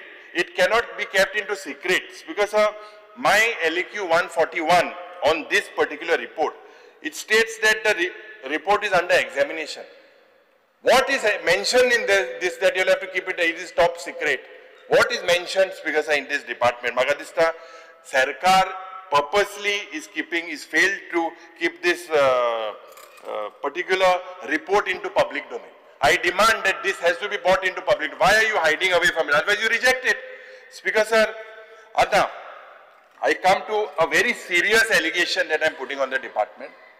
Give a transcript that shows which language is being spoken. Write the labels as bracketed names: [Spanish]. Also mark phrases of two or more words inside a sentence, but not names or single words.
[English] It cannot be kept into secrets. Because my LAQ 141 on this particular report, it states that the report is under examination. What is mentioned in this that you'll have to keep it is top secret. What is mentioned, Speaker sir, in this department? Magadista Sarkar purposely is failed to keep this particular report into public domain. I demand that this has to be brought into public. Why are you hiding away from it? Otherwise you reject it. Speaker sir, Adna, I come to a very serious allegation that I am putting on the department.